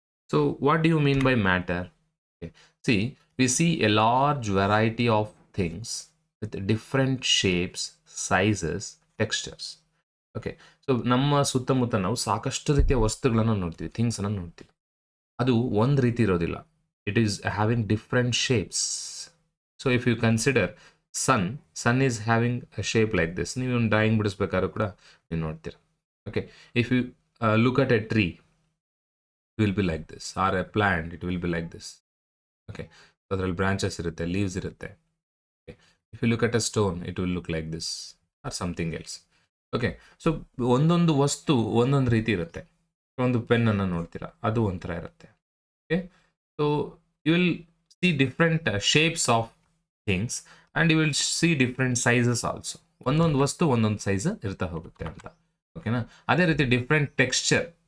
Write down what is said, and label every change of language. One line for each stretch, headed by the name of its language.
English: So what do you mean by matter? See, we see a large variety of things with different shapes, sizes, textures.
Kannada: Okay, so ನಮ್ಮ ಸುತ್ತಮುತ್ತ ನಾವು ಸಾಕಷ್ಟು ರೀತಿಯ ವಸ್ತುಗಳನ್ನು ನೋಡ್ತೀವಿ, ಥಿಂಗ್ಸನ್ನು ನೋಡ್ತೀವಿ. ಅದು ಒಂದು ರೀತಿ ಇರೋದಿಲ್ಲ.
English: It is having different shapes. So if you consider sun is having a shape like this.
Kannada: ನೀವು ಡ್ರಾಯಿಂಗ್ ಬಿಡಿಸ್ಬೇಕಾದ್ರೂ ಕೂಡ ನೀವು ನೋಡ್ತೀರ.
English: Okay, if you look at a tree, it will be like this, or a plant, it will be like this.
Kannada: Okay, ಅದರಲ್ಲಿ branches ಇರುತ್ತೆ, leaves ಇರುತ್ತೆ.
English: Okay, if you look at a stone, it will look like this or something else.
Kannada: Okay, so ಒಂದೊಂದು ವಸ್ತು ಒಂದೊಂದು ರೀತಿ ಇರುತ್ತೆ. ಒಂದು ಪೆನ್ನನ್ನು ನೋಡ್ತೀರಾ, ಅದು ಒಂಥರ ಇರುತ್ತೆ.
English: Okay, so you will see different shapes of things and you will see different sizes also.
Kannada: ಒಂದೊಂದು ವಸ್ತು ಒಂದೊಂದು ಸೈಜ್ ಇರ್ತಾ ಹೋಗುತ್ತೆ ಅಂತ. ಓಕೆನಾ? ಅದೇ ರೀತಿ ಡಿಫ್ರೆಂಟ್ ಟೆಕ್ಸ್ಚರ್.